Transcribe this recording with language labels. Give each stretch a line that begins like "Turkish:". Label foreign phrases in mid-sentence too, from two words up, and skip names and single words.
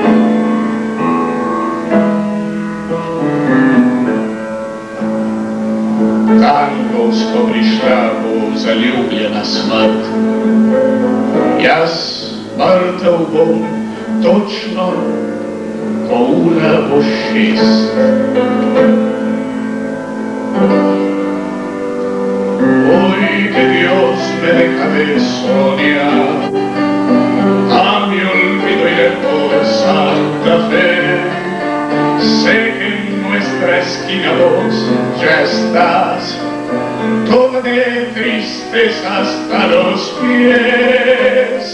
Slovenian: Tangovsko prišla bo zaljubljena smrt. Jaz mrtev bom točno, ko ura bo 6.
Spanish: Hoy que Dios me deja de soñar, a mi olvido iré por Santa Fe. Sé que en nuestra esquina vos ya estás, toda de tristeza hasta los pies.